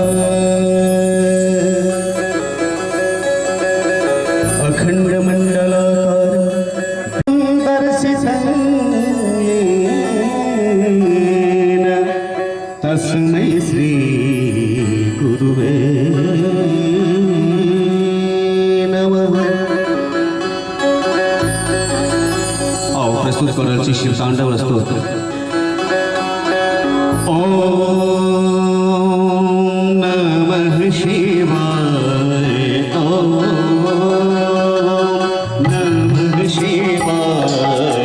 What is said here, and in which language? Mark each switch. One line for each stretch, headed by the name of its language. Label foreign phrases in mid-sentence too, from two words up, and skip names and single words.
Sanskrit: अखंड मंडलाकार दर्शितं येन तस्मै श्री गुरुवे नमः।
Maithili: आओ प्रस्तुत करल छी शिव तांडव स्तोत्र।
Sanskrit: ओम नमः शिवाय। ओम नमः शिवाय।